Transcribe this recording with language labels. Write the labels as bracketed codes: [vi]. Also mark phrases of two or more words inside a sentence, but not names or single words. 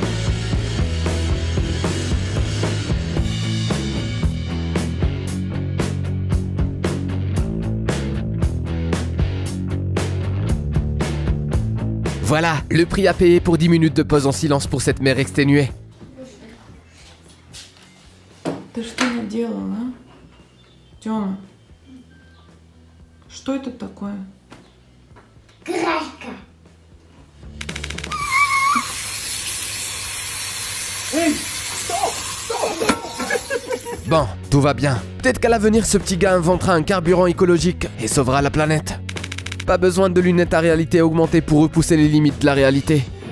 [fr] Voilà, le prix à payer pour 10 minutes de pause en silence pour cette mère exténuée. [ru] Ты что наделала, а? Тёма, что это такое? Крашка. [fr] Bon, tout va bien. Peut-être qu'à l'avenir, ce petit gars inventera un carburant écologique et sauvera la planète. Pas besoin de lunettes à réalité augmentée pour repousser les limites de la réalité.